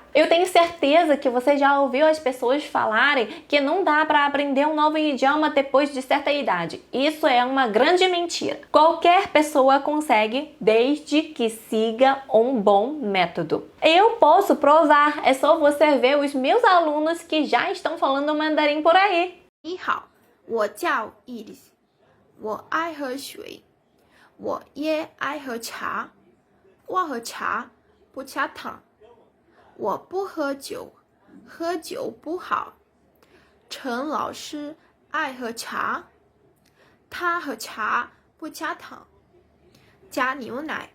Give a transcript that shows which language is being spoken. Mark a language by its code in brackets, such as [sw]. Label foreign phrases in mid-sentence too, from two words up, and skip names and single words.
[pt] Eu tenho certeza que você já ouviu as pessoas falarem que não dá para aprender um novo idioma depois de certa idade. Isso é uma grande mentira. Qualquer pessoa consegue, desde que siga um bom método. Eu posso provar, é só você ver os meus alunos que já estão falando mandarim por aí. [zh] 你好，我叫 Iris，我爱喝水，我也爱喝茶。我喝茶不加糖，我不喝酒，喝酒不好。陈老师爱喝茶，他喝茶不加糖，加牛奶。